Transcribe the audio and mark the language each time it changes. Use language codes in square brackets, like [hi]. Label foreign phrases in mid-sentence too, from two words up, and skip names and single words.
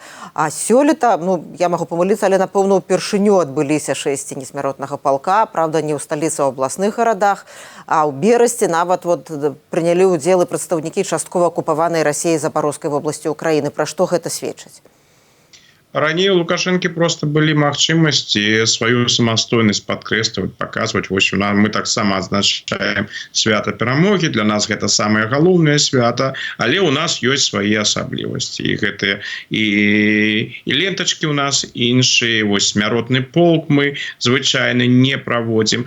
[be] А сёлета, я магу памыліцца, але, напэўна, упершыню адбыліся 6 несмяротнага полка, правда, не ў сталіцы, а ў абласных гарадах, а ў Берасці нават прынялі ўдзел і прадстаўнікі часткова акупаванай Расіяй Запорожскай вобласці Украіны. Пра што гэта сведчыць? [ru] Ранее у Лукашенко просто были [be] магчымасці свою самастойнасць падкрэсліваць, паказваць. Вось мы таксама адзначаем свята перамогі, для нас гэта самае галоўнае свята, але у нас ёсць свае асаблівасці. І гэтыя і лентачкі у нас іншыя, вось смяротны полк мы звычайна не праводзім.